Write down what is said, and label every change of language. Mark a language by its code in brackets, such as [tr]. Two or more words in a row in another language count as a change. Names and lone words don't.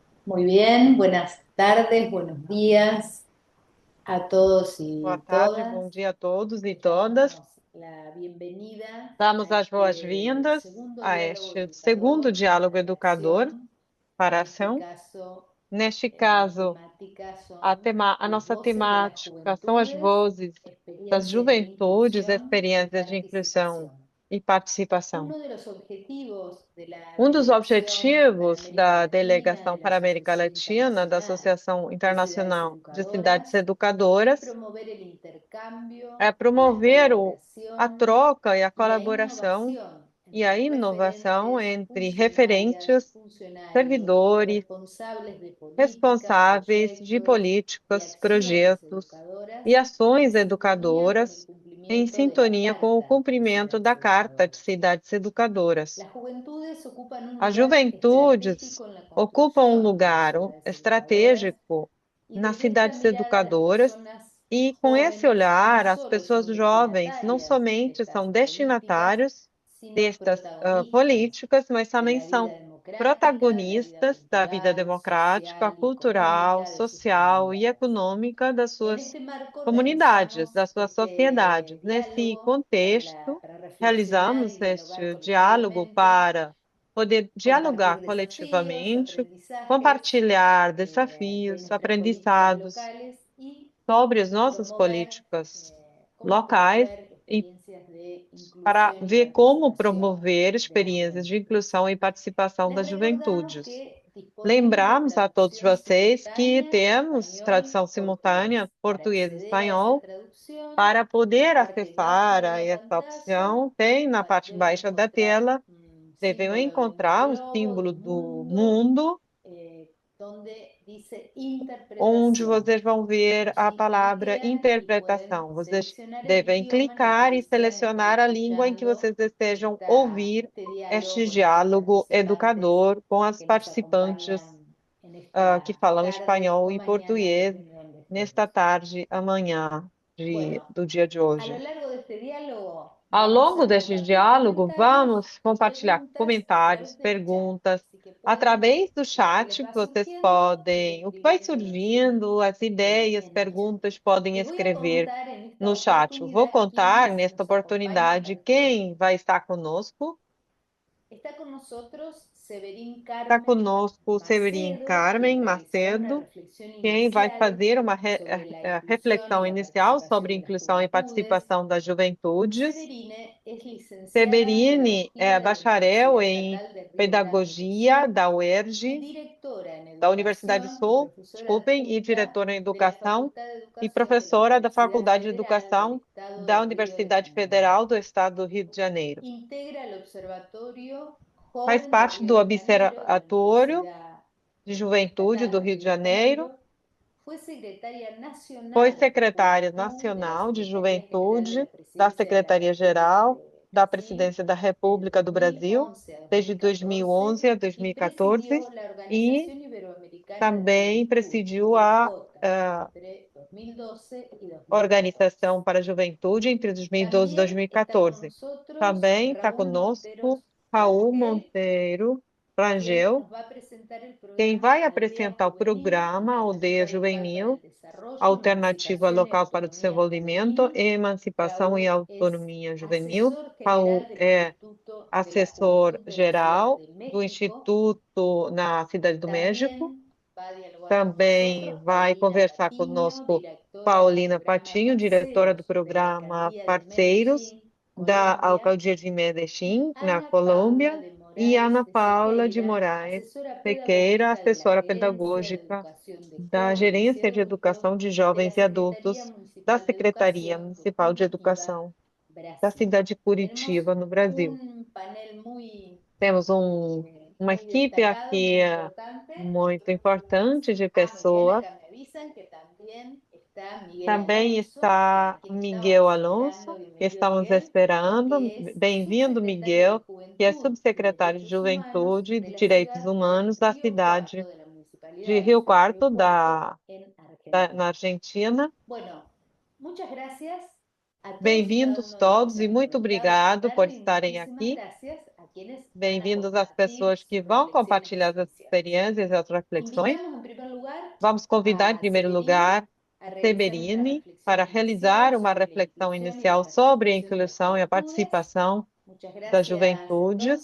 [es] Muy bien, buenas tardes, buenos días a todos [pt] Boa [es] y [pt] tarde, bom [es] todas. [pt] dia a todos e [es] Les [pt] todas. [es] damos la bienvenida a [pt] Damos as [es] este [pt] boas-vindas [es] segundo [pt] a [es] diálogo [pt] este segundo [es] educador [pt] diálogo [es] para la [pt] educador [es] acción. [pt] para a [es] En este [pt] ação. [es] caso, [pt] Neste [es] la [pt] caso, [es] temática son [pt] a [es] las [pt] nossa [es] voces de las [pt] temática são as [es] juventudes, [pt] vozes das [es] experiencias de [pt] juventudes, [es] inclusión y [pt] experiências de inclusão [es] participación. [pt] e participação. [es] Uno de los objetivos de la [pt] Um dos [es] Delegación para [pt] objetivos [es] América [pt] da [es] Latina [pt] Delegação [es] de la [pt] para a América [es] Asociación [pt] Latina, da [es] Internacional [pt] Associação [es] de Ciudades [pt] Internacional de Cidades [es] Educadoras es [pt] Educadoras, [es] promover el intercambio, [pt] é [es] la [pt] promover a [es] colaboración [pt] troca e a [es] y la [pt] colaboração [es] innovación [pt] e a [es] entre [pt] inovação [es] referentes, [pt] entre [es] funcionarias, [pt] referentes, [es] funcionarios, [pt] servidores, [es] responsables de política, [pt] responsáveis de [es] proyectos y [pt] políticas, [es] acciones [pt] projetos [es] educadoras [pt] e [es] en [pt] ações [es] sintonía con el [pt] educadoras em [es] cumplimiento de la [pt] sintonia com o [es] Carta de [pt] cumprimento [es] Ciudades [pt] da Carta de [es] Educadoras. [pt] Cidades Educadoras. [es] Las juventudes ocupan un [pt] As [es] lugar [pt] juventudes [es] estratégico en la [pt] ocupam um [es] construcción de las [pt] lugar [es] ciudades educadoras [pt] estratégico [es] y [pt] nas [es] desde esta [pt] cidades [es] mirada las [pt] educadoras [es] personas [pt] e, com esse [es] jóvenes no [pt] olhar, as [es] solo [pt] pessoas [es] son [pt] jovens não [es] destinatarias de [pt] somente [es] estas [pt] são [es] políticas, [pt] destinatários [es] sino [pt] destas [es] protagonistas [pt] políticas, mas [es] de [pt] também [es] la vida [pt] são [es] democrática, de la vida [pt] protagonistas da vida [es] cultural, [pt] democrática, [es] social y [pt] cultural, [es] económica de sus [pt] social e [es] comunidades. [pt] econômica das [es] En [pt] suas [es] este marco [pt] comunidades, [es] organizamos [pt] das suas [es] este [pt] sociedades. Nesse [es] diálogo [pt] contexto, [es] para reflexionar [pt] realizamos [es] y dialogar [pt] este diálogo [es] colectivamente, [pt] para poder [es] compartir [pt] dialogar [es] desafíos, [pt] coletivamente, [es] aprendizajes [pt] compartilhar [es] de [pt] desafios, [es] nuestras políticas [pt] aprendizados [es] locales y [pt] sobre as nossas [es] promover, [pt] políticas [es] cómo [pt] locais [es] promover [pt] e [es] experiencias de [pt] para [es] inclusión y [pt] ver como [es] participación [pt] promover [es] de las [pt] experiências de [es] juventudes. [pt] inclusão e participação [es] Les [pt] das [es] recordamos [pt] juventudes. [es] que disponemos de [pt] Lembramos a todos [es] traducción [pt] vocês que [es] simultánea [pt] temos tradução [es] español-portugués. [pt] simultânea [es] Para acceder a esa [pt] português-espanhol. [es] traducción, [pt] Para [es] en la [pt] poder [es] parte [pt] acessar [es] baja de [pt] a [es] la [pt] essa [es] pantalla [pt] opção, tem na parte [es] deben [pt] baixa da [es] encontrar [pt] tela, [es] un [pt] devem [es] símbolo de un [pt] encontrar o [es] globo, de [pt] símbolo [es] un [pt] do [es] mundo, [pt] mundo, [es] donde dice [pt] onde [es] interpretación. [pt] vocês vão ver a [es] Allí [pt] palavra [es] cliquean y pueden [pt] interpretação. Vocês [es] seleccionar el [pt] devem [es] idioma en el que [pt] clicar e [es] desean estar [pt] selecionar a língua em que [es] escuchando [pt] vocês desejam ouvir [es] este diálogo [pt] este [es] con estos [pt] diálogo [es] participantes [pt] educador com as [es] que nos [pt] participantes [es] acompañan en [pt] que [es] esta [pt] falam [es] tarde [pt] espanhol [es] o [pt] e [es] mañana, [pt] português [es] depende de donde [pt] nesta [es] estemos. [pt] tarde, amanhã [es] Bueno, [pt] do dia de [es] a lo [pt] hoje. [es] largo de este diálogo [pt] Ao [es] vamos [pt] longo [es] a [pt] deste [es] compartir [pt] diálogo, [es] comentarios [pt] vamos [es] y [pt] compartilhar [es] preguntas a [pt] comentários, [es] través del chat. [pt] perguntas, [es] Así que pueden [pt] através do [es] lo que les [pt] chat, que [es] va [pt] vocês [es] surgiendo, ir [pt] podem, o que vai [es] escribiéndolos [pt] surgindo, as ideias, [es] en el chat. [pt] perguntas, podem [es] Les voy a [pt] escrever [es] contar en esta [pt] no chat. Eu vou [es] oportunidad [pt] contar, [es] quiénes [pt] nesta [es] nos acompañan [pt] oportunidade, [es] para este [pt] quem [es] diálogo. [pt] vai estar conosco. [es] Está con nosotros Severín [pt] Está [es] Carmen [pt] conosco o Severin [es] Macedo, [pt] Carmen [es] quien realizará una [pt] Macedo, [es] reflexión [pt] quem vai [es] inicial [pt] fazer uma [es] sobre la inclusión [pt] reflexão [es] y la [pt] inicial sobre [es] participación de las [pt] inclusão e [es] juventudes. [pt] participação das juventudes. [es] Severine es licenciada en [pt] Seberini é [es] Pedagogía de la [pt] bacharel [es] Universidad [pt] em [es] Estatal de Río Grande do [pt] Pedagogia [es] Sul [pt] da [es] y [pt] UERJ, [es] directora en [pt] da Universidade do [es] Educación y [pt] Sul, [es] profesora [pt] desculpem, e [es] adjunta [pt] diretora em [es] de la [pt] Educação [es] Facultad de [pt] e [es] Educación de la [pt] professora da [es] Universidad [pt] Faculdade de [es] Federal del [pt] Educação [es] Estado de [pt] da [es] Río de [pt] Universidade [es] Janeiro. [pt] Federal do Estado do Rio de Janeiro. [es] Integra el Observatorio [pt] Faz [es] Joven de [pt] parte [es] Río [pt] do [es] de Janeiro de la [pt] Observatório [es] Universidad [pt] de Juventude [es] Estatal [pt] do [es] de [pt] Rio de [es] Río de [pt] Janeiro. [es] Janeiro. Fue secretaria [pt] Foi [es] nacional de [pt] secretária [es] Juventud de la [pt] nacional de [es] Secretaría General de [pt] Juventude [es] la [pt] da [es] Presidencia de la República [pt] Secretaria-Geral [es] de [pt] da [es] Brasil [pt] Presidência da [es] desde [pt] República do Brasil [es] 2011 a [pt] desde [es] 2014 [pt] 2011 a [es] y [pt] 2014 [es] presidió la [pt] e [es] Organización Iberoamericana de [pt] também [es] Juventud, [pt] presidiu a, [es] OIJOTA, entre 2012 y 2014. [pt] Organização para a Juventude entre 2012 e [es] También está con [pt] 2014. [es] nosotros [pt] Também está [es] Raúl [pt] conosco [es] Monteros [pt] Raul [es] Frangel, [pt] Monteiro [es] quien [pt] Rangel, [es] nos va a presentar el [pt] quem [es] programa [pt] vai [es] Aldea [pt] apresentar o [es] Juvenil, [pt] programa Aldeia [es] Alternativa Local para [pt] Juvenil, [es] el Desarrollo, [pt] Alternativa [es] Emancipación y [pt] Local para o [es] Autonomía [pt] Desenvolvimento, [es] Juvenil. [pt] Emancipação e [es] Raúl es [pt] Autonomia Juvenil. [es] asesor general [pt] Raul [es] del [pt] é [es] Instituto de la [pt] assessor [es] Juventud de la Ciudad [pt] geral [es] de [pt] do [es] México. [pt] Instituto na Cidade do México. [es] También va a dialogar con [pt] Também [es] nosotros [pt] vai [es] Paulina [pt] conversar [es] Patiño, [pt] conosco [es] directora del [pt] Paulina [es] programa [pt] Patinho, diretora do [es] Parceros de la [pt] programa [es] Alcaldía de [pt] Parceiros [es] Medellín, [pt] da [es] Colombia, [pt] Alcaldia de [es] y [pt] Medellín, na [es] Ana Paula [pt] Colômbia, [es] de [pt] e [es] Moraes [pt] Ana [es] de [pt] Paula de [es] Sequeira, [pt] Moraes [es] asesora [pt] Sequeira, [es] pedagógica de la [pt] assessora [es] Gerencia de [pt] pedagógica [es] Educación de [pt] da [es] Jóvenes y [pt] Gerência de [es] Adultos [pt] Educação de [es] de la [pt] Jovens e [es] Secretaría [pt] Adultos da [es] Municipal de [pt] Secretaria [es] Educación de [pt] Municipal de [es] Curitiba, [pt] Educação da [es] Brasil. [pt] cidade de [es] Tenemos [pt] Curitiba, no Brasil. [es] un panel [pt] Temos uma [es] muy [pt] equipe [es] destacado, [pt] aqui [es] muy importante. [pt] muito importante de [es] Muy bien, [pt] pessoas. [es] acá me avisan que también está Miguel [pt] Também [es] Alonso, [pt] está [es] quien [pt] Miguel [es] estábamos esperando. [pt] Alonso, que [es] Bienvenido, [pt] estamos [es] Miguel, [pt] esperando. [es] que es [pt] Bem-vindo, [es] subsecretario de [pt] Miguel, que é [es] Juventud y [pt] subsecretário de [es] Derechos Humanos [pt] Juventude e [es] de [pt] de [es] la [pt] Direitos [es] ciudad de [pt] Humanos da [es] Río Cuarto, [pt] cidade [es] de la [pt] de [es] municipalidad [pt] Rio [es] de Río [pt] Quarto, [es] Cuarto, en [pt] na [es] Argentina. [pt] Argentina. [es] Bueno, muchas gracias a todos y cada [pt] Bem-vindos [es] uno de los que [pt] todos [es] se [pt] e [es] han [pt] muito [es] conectado esta [pt] obrigado por [es] tarde y [pt] estarem [es] muchísimas [pt] aqui. [es] gracias [pt] Bem-vindos às pessoas que vão compartilhar as experiências e as reflexões. Vamos convidar, em primeiro lugar, Seberini para realizar uma reflexão inicial sobre a inclusão e a participação das juventudes.